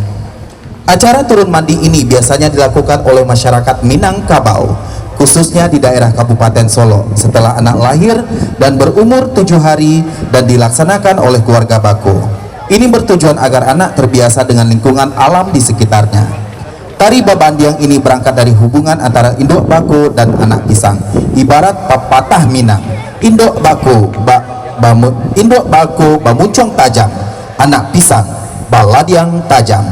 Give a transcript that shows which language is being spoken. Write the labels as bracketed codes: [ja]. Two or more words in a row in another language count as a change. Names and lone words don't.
[id] Acara turun mandi ini biasanya dilakukan oleh masyarakat Minangkabau, khususnya di daerah Kabupaten Solo, setelah anak lahir dan berumur 7 hari dan dilaksanakan oleh keluarga Bako. Ini bertujuan agar anak terbiasa dengan lingkungan alam di sekitarnya. Tari Babandiang ini berangkat dari hubungan antara induk Bako dan anak pisang. Ibarat pepatah Minang, [min] induk Bako bamuncong tajam, anak pisang baladiang tajam.